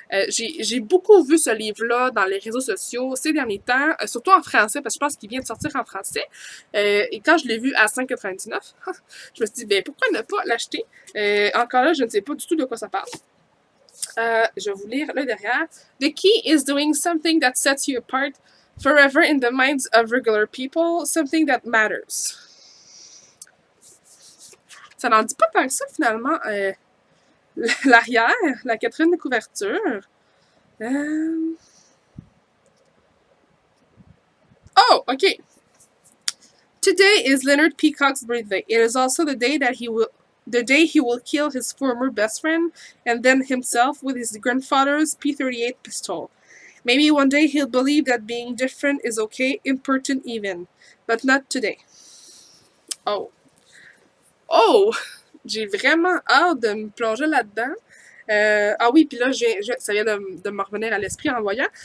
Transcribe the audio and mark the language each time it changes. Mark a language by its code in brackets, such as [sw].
[fr] J'ai beaucoup vu ce livre-là dans les réseaux sociaux ces derniers temps, surtout en français, parce que je pense qu'il vient de sortir en français. Et quand je l'ai vu à 5,99, je me suis dit, ben, pourquoi ne pas l'acheter? Encore là, je ne sais pas du tout de quoi ça parle. Je vais vous lire le derrière. [en] The key is doing something that sets you apart forever in the minds of regular people, something that matters. [fr] Ça n'en dit pas tant que ça, finalement. L'arrière, la quatrième de couverture. Oh, OK. [en] Today is Leonard Peacock's birthday. It is also the day that he will kill his former best friend and then himself with his grandfather's P-38 pistol. Maybe one day he'll believe that being different is okay, important even. But not today. Oh. Oh! [fr] J'ai vraiment hâte de me plonger là-dedans. Ah oui, puis là, ça vient de me revenir à l'esprit en voyant.